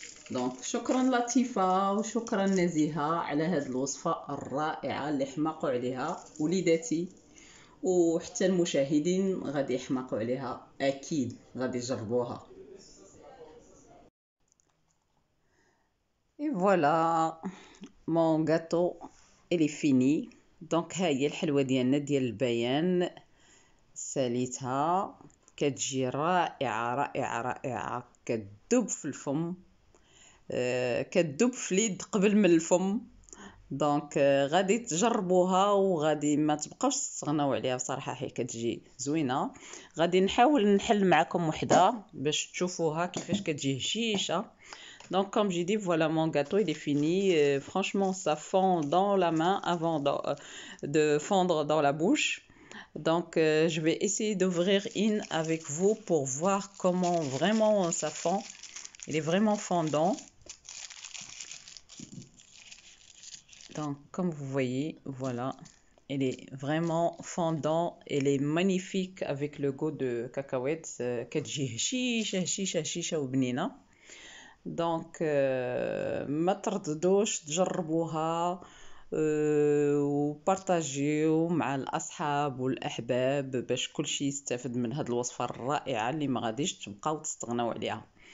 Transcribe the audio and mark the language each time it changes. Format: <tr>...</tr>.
<ar>دونك شكرا لطيفه وشكرا نزيهه على هذه الوصفه الرائعه اللي حماقوا عليها وليداتي وحتى المشاهدين غادي يحماقوا عليها، اكيد غادي يجربوها.</ar> <fr>Et voilà, mon gâteau il est fini.</fr> <ar>دونك ها هي الحلوه ديالنا ديال البيان، ساليتها كتجي رائعه رائعه رائعه، كتذوب في الفم، كتذوب في اليد قبل من الفم. دونك غادي تجربوها وغادي ما تبقاوش تستغناو عليها بصراحه، حي كتجي زوينه. غادي نحاول نحل معكم وحده باش تشوفوها كيفاش كتجي هشيشه.</ar> <fr>Donc comme j'ai dit, voilà mon gâteau il est fini. Franchement ça fond dans la main avant de fondre dans la bouche. Donc je vais essayer d'ouvrir une avec vous pour voir comment vraiment ça fond. Il est vraiment fondant. Donc comme vous voyez, voilà, elle est vraiment fondant, elle est magnifique avec le goût de cacahuètes.</fr> <ar>كتجي هشيشه هشيشه هشيشه وبنينه. دونك ما ترددوش تجربوها وبارطاجيو مع الاصحاب والاحباب باش كلشي يستافد من هذه الوصفه الرائعه اللي ما غاديش تبقاو تستغناو عليها.</ar>